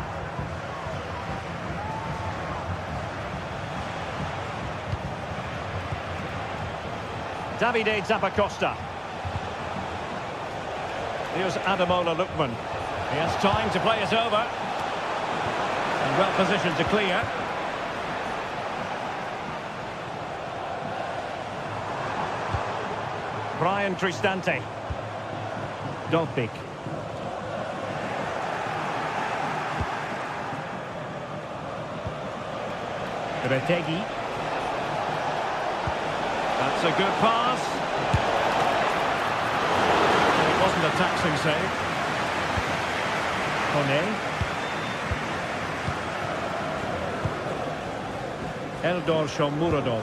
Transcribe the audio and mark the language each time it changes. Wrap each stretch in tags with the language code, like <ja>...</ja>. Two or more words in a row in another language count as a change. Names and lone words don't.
<en>Davide Zappacosta. Here's Ademola Lookman. He has time to play it over. And well positioned to clear. Brian Cristante. Dolpik. Retegi. That's a good pass. It wasn't a taxing save. Hone. Eldor Shomurodov.</en>